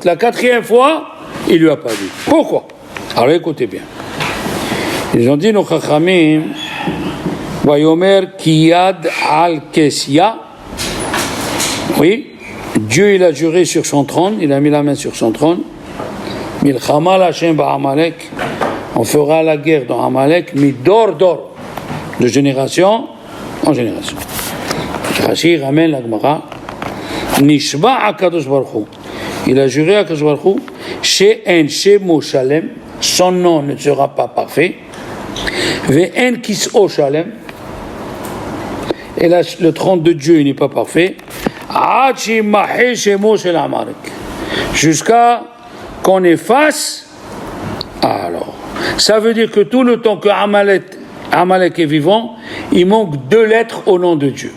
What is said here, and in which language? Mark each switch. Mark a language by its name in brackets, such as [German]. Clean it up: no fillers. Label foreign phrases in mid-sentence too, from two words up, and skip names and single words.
[French] La 4e fois il lui a pas dit. Pourquoi? Alors écoutez bien. Ils ont dit nos chachamim [Hebrew] ויאמר כי יד על כס יה. [French] Oui, Dieu il a juré sur son trône, il a mis la main sur son trône. [Hebrew] מלחמה לה' בעמלק. [French] On fera la guerre dans Amalek, [Hebrew] מדור דור, [French] de génération en génération. Rashi ramène la Gemara. [Hebrew] נשבע הקדוש ברוך הוא. [French] Il a juré à [Hebrew] הקדוש ברוך הוא שאין שמו שלם, [French] son nom ne sera pas parfait. [Hebrew] ואין כסאו שלם. [French] Et là, le trône de Dieu n'est pas parfait. Jusqu'à qu'on efface. Alors, ça veut dire que tout le temps que Amalek est vivant, il manque 2 lettres au nom de Dieu.